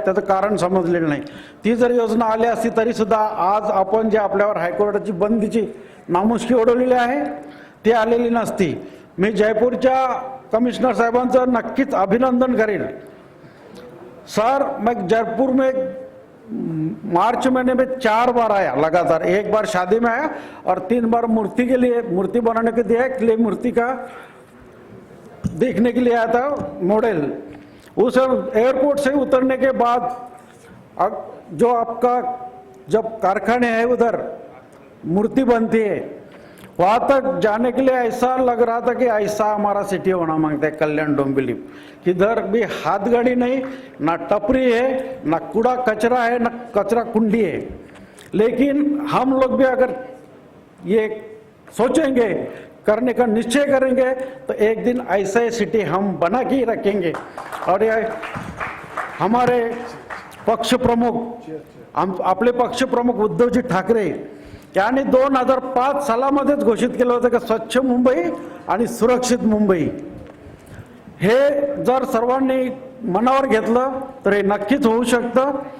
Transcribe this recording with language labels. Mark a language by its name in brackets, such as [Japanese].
[Marathi] त्याचं कारण समजलेलं नाही. ती जर योजना आली असती तरी सुद्धा आज आपण जे आपल्यावर हायकोर्टाची बंदीची नामुष्की ओढवलेली आहे ती आलेली नसती. मी जयपूरच्या कमिशनर साहेबांचं नक्कीच अभिनंदन करेन. [Hindi] सर, मैं जयपुर में मार्च महीने में 4 बार आया लगातार, 1 बार शादी में आया और 3 बार मूर्ति के लिए, मूर्ति बनाने के दिया के लिए, मूर्ति का देखने के लिए आया था मॉडल। उस एयरपोर्ट से उतरने के बाद जो आपका जब कारखाने है उधर मूर्ति बनती है, वहां तक जाने के लिए ऐसा लग रहा था कि ऐसा हमारा सिटी होना मांगता है कल्याण डोंबिवली। किधर भी हाथ गाड़ी नहीं, ना टपरी है, ना कूड़ा कचरा है, ना कचरा कुंडी है। लेकिन हम लोग भी अगर ये सोचेंगे, करने का निश्चय करेंगे, तो एक दिन ऐसा सिटी हम बना के ही रखेंगे। और ये हमारे पक्ष प्रमुख, [Marathi] आपले पक्ष प्रमुख उद्धवजी ठाकरे यांनी 2005 सालामध्येच घोषित केलं होतं की स्वच्छ मुंबई आणि सुरक्षित मुंबई। हे जर सर्वांनी मनावर घेतलं तर हे नक्कीच होऊ शकतं।